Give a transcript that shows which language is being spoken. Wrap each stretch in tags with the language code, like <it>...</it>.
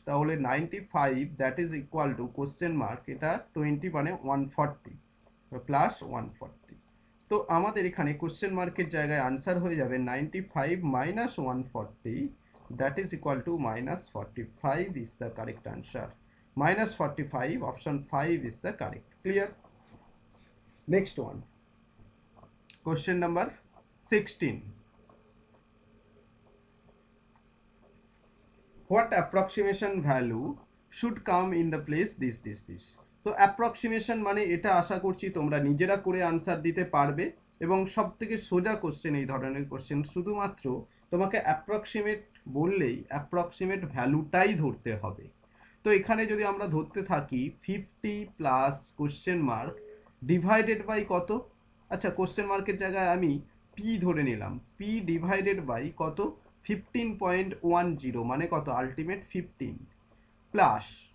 <bn>তাহলে 95</bn> <en>that is equal to question mark,</en> <bn>এটা 20 মানে 140 প্লাস 140। তো আমাদের এখানে কোশ্চেন মার্কের জায়গায় আনসার হয়ে যাবে 95 minus 140,</bn> <en>That is equal to minus 45 is the correct answer. Minus 45 option 5 is the correct. Clear? Next one, question number 16, what approximation value should come in the place this.</en> <bn>তো approximation মানে এটা আশা করছি তোমরা নিজেরা করে answer দিতে পারবে, এবং সব থেকে সোজা কোশ্চেন এই ধরনের কোশ্চেন, শুধুমাত্র তোমাকে অ্যাপ্রক্সিমেট বললেই অ্যাপ্রক্সিমেট ভ্যালুটাই ধরতে হবে। তো এখানে যদি আমরা ধরতে থাকি 50 plus question mark divided by কত, আচ্ছা কোশ্চেন মার্কের জায়গায় আমি পি ধরে নিলাম, পি ডিভাইডেড বাই কত 15.10 মানে কত আলটিমেট 15, প্লাস</bn>